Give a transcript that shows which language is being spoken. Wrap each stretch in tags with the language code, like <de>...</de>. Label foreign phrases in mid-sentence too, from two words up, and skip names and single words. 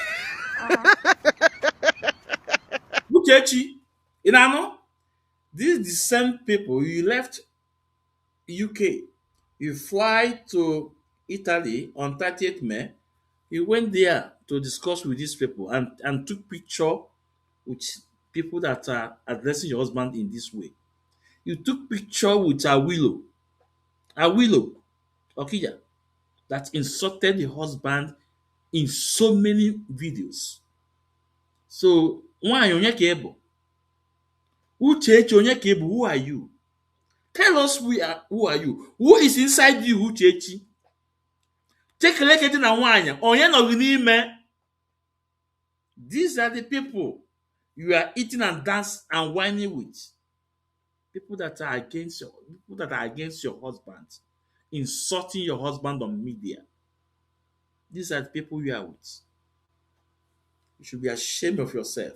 <en>Uchechi, you know, these the same people you left UK, you fly to Italy on 30th May, you went there to discuss with these people and took picture with people that are addressing your husband in this way. You took picture with a willow, Okija, that insulted the husband in so many videos. So,</en> <ig>nwaanyị onye ka ị bụ? Uchechi onye ka ị bụ?</ig> <en>Who are you? Tell us who are you? Who is inside you, Uchechi?</en> <ig>Chekeleke dị na nwaanyị, onye nọ gị n'ime?</ig> <en>These are the people you are eating and dance and whining with. People that are against your husband, insulting your husband on media. These are the people you are with. You should be ashamed of yourself.</en>